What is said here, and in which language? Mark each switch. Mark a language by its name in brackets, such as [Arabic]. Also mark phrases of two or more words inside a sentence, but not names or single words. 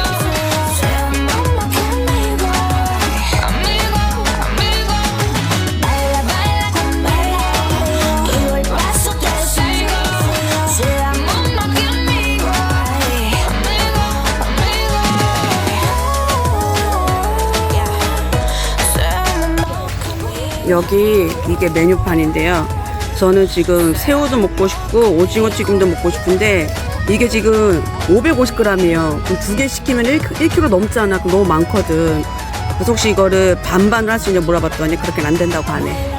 [Spanish] Seamos más que amigos, amigos, amigos. Baila, baila conmigo, que yo al paso te sigo. Seamos más que amigos, amigos, amigos. [Korean] 여기 이게 메뉴판인데요. 저는 지금 새우도 먹고 싶고 오징어 튀김도 먹고 싶은데 이게 지금 550g이에요. 그럼 2개 시키면 1kg 넘잖아. 그럼 너무 많거든. 그래서 혹시 이거를 반반을 할 수 있냐 물어봤더니 그렇게는 안 된다고 하네.